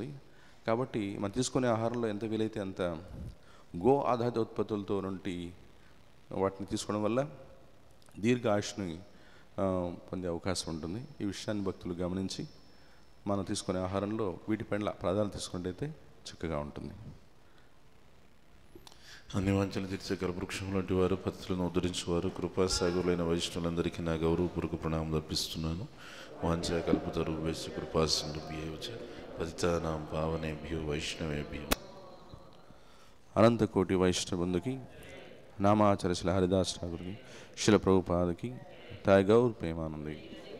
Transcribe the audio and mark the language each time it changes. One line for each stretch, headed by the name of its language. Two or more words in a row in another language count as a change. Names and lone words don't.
Telugu: కాబట్టి మనం తీసుకునే ఆహారంలో ఎంత వీలైతే అంత గో ఆధారిత ఉత్పత్తులతో నుండి వాటిని తీసుకోవడం వల్ల దీర్ఘ ఆయుష్ని పొందే అవకాశం ఉంటుంది. ఈ విషయాన్ని భక్తులు గమనించి మనం తీసుకునే ఆహారంలో వీటిపైన ప్రాధాన్యత తీసుకున్నట్టయితే చక్కగా ఉంటుంది. అన్ని వాంఛలు తీర్చే కల్పవృక్షం లాంటి వారు, పతితులను ఉద్ధరించేవారు, కృపాసాగరులైన వైష్ణవులందరికీ నా గౌరవపూర్వక ప్రణామం అర్పిస్తున్నాను.
Sanskrit: వాంఛా కల్పతరుభ్యశ్చ కృపాసింధుభ్యో చ పతితానాం పావనేభ్యో వైష్ణవేభ్యో.
Telugu: అనంత కోటి వైష్ణవ బంధుకి, నామాచార్య శ్రీ హరిదాస్ ఠాకూర్కి, శిల ప్రభుపాదకి, తాయి గౌర్ ప్రేమానంది.